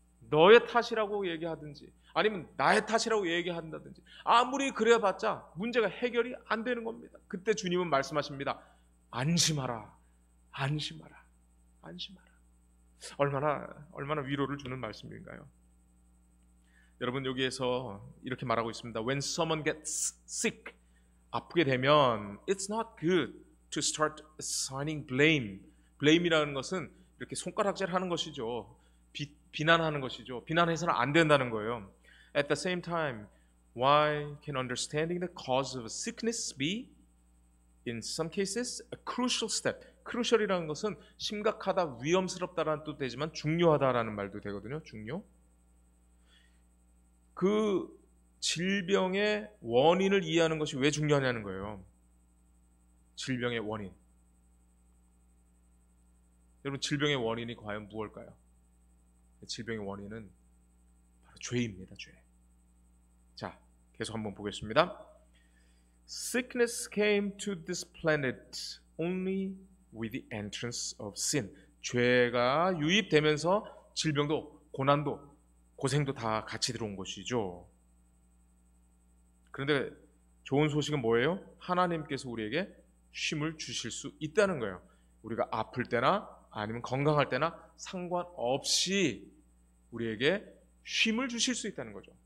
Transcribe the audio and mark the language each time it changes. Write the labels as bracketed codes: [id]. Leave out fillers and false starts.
[ko] 너의 탓이라고 얘기하든지 아니면 나의 탓이라고 얘기한다든지 아무리 그래봤자 문제가 해결이 안 되는 겁니다. 그때 주님은 말씀하십니다. 안심하라, 안심하라, 안심하라. 얼마나 위로를 주는 말씀인가요? 여러분, 여기에서 이렇게 말하고 있습니다. [en] When someone gets sick, [ko] 아프게 되면 [en] it's not good to start assigning blame. [ko] blame이라는 것은 이렇게 손가락질하는 것이죠. 비난하는 것이죠. 비난해서는 안 된다는 거예요. [en] At the same time, why can understanding the cause of a sickness be, in some cases, a crucial step? [ko] crucial이라는 것은 심각하다, 위험스럽다라는 뜻도 되지만 중요하다라는 말도 되거든요. 중요. 그 질병의 원인을 이해하는 것이 왜 중요하냐는 거예요. 질병의 원인. 여러분, 질병의 원인이 과연 무엇일까요? 질병의 원인은 바로 죄입니다. 죄. 자, 계속 한번 보겠습니다. [en] Sickness came to this planet only with the entrance of sin. [ko] 죄가 유입되면서 질병도 고난도 고생도 다 같이 들어온 것이죠. 그런데 좋은 소식은 뭐예요? 하나님께서 우리에게 쉼을 주실 수 있다는 거예요. 우리가 아플 때나 아니면 건강할 때나 상관없이 우리에게 쉼을 주실 수 있다는 거죠.